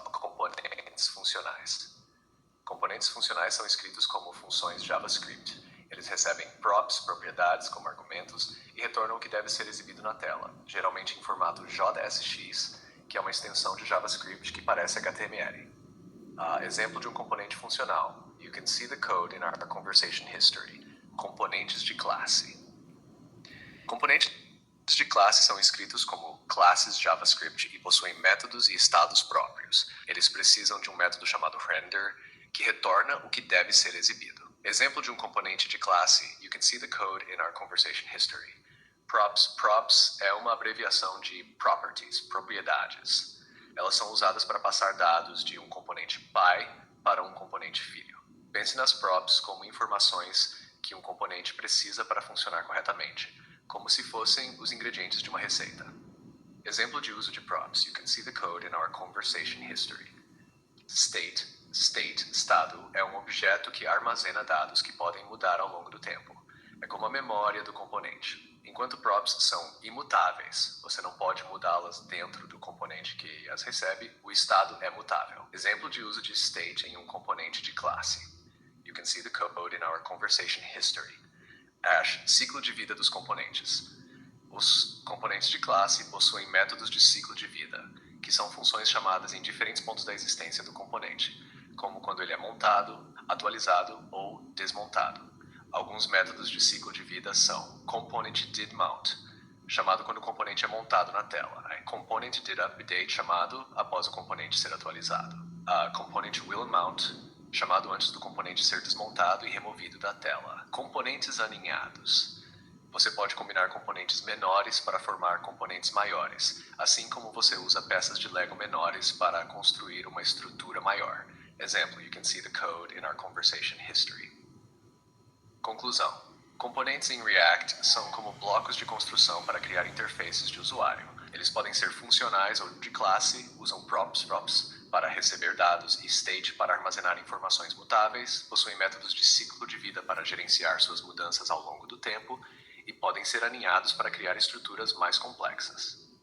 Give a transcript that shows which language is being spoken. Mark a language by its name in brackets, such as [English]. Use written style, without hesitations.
[Portuguese] Componentes funcionais. Componentes funcionais são escritos como funções JavaScript. Eles recebem props, propriedades, como argumentos, e retornam o que deve ser exibido na tela, geralmente em formato JSX, que é uma extensão de JavaScript que parece HTML. Exemplo de um componente funcional. [English] You can see the code in our conversation history. [Portuguese] Componentes de classe. Componentes de classe são escritos como classes JavaScript e possuem métodos e estados próprios. Eles precisam de um método chamado render, que retorna o que deve ser exibido. Exemplo de um componente de classe. [English] You can see the code in our conversation history. [Portuguese] Props. Props é uma abreviação de properties, propriedades. Elas são usadas para passar dados de um componente pai para um componente filho. Pense nas props como informações que um componente precisa para funcionar corretamente, como se fossem os ingredientes de uma receita. Exemplo de uso de props. [English] You can see the code in our conversation history. [Portuguese] State. Estado, é um objeto que armazena dados que podem mudar ao longo do tempo. É como a memória do componente. Enquanto props são imutáveis, você não pode mudá-las dentro do componente que as recebe, o estado é mutável. Exemplo de uso de state em um componente de classe. [English] You can see the code in our conversation history. [Portuguese] Ciclo de vida dos componentes. Os componentes de classe possuem métodos de ciclo de vida, que são funções chamadas em diferentes pontos da existência do componente, como quando ele é montado, atualizado ou desmontado. Alguns métodos de ciclo de vida são Component did mount, chamado quando o componente é montado na tela. Component did update, chamado após o componente ser atualizado. Component will mount, chamado antes do componente ser desmontado e removido da tela. Componentes aninhados. Você pode combinar componentes menores para formar componentes maiores, assim como você usa peças de Lego menores para construir uma estrutura maior. Exemplo, [English] you can see the code in our conversation history. [Portuguese] Conclusão. Componentes em React são como blocos de construção para criar interfaces de usuário. Eles podem ser funcionais ou de classe, usam props para receber dados e state para armazenar informações mutáveis, possuem métodos de ciclo de vida para gerenciar suas mudanças ao longo do tempo e podem ser aninhados para criar estruturas mais complexas.